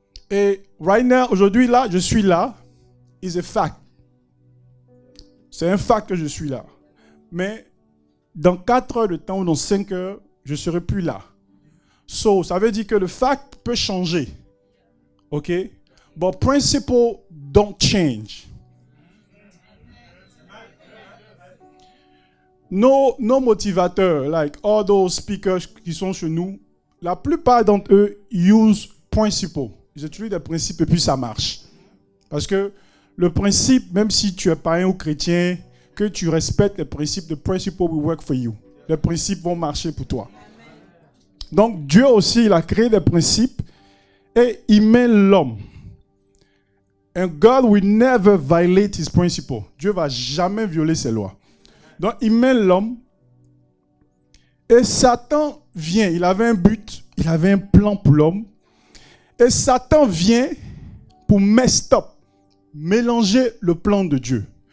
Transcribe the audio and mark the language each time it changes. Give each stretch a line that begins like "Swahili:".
French: Et
English: right now,
French: aujourd'hui, là, je suis là,
English: is a fact.
French: C'est un fact que je suis là. Mais dans 4 heures de temps ou dans 5 heures, je ne serai plus là. So, ça veut dire que le fact peut changer. OK?
English: But principle don't change.
French: Nos motivateurs,
English: like all those speakers
French: qui sont chez nous, la plupart d'entre eux
English: use principle.
French: Ils utilisent des principes et puis ça marche. Parce que le principe, même si tu es païen ou chrétien, que tu respectes les principes,
English: the principle will work for you.
French: Les principes vont marcher pour toi. Donc Dieu aussi, il a créé des principes et il met l'homme.
English: And God will never violate his principle.
French: Dieu ne va jamais violer ses lois. Donc il met l'homme et Satan vient. Il avait un but, il avait un plan pour l'homme. Et Satan vient pour
English: mess up,
French: mélanger le plan de Dieu.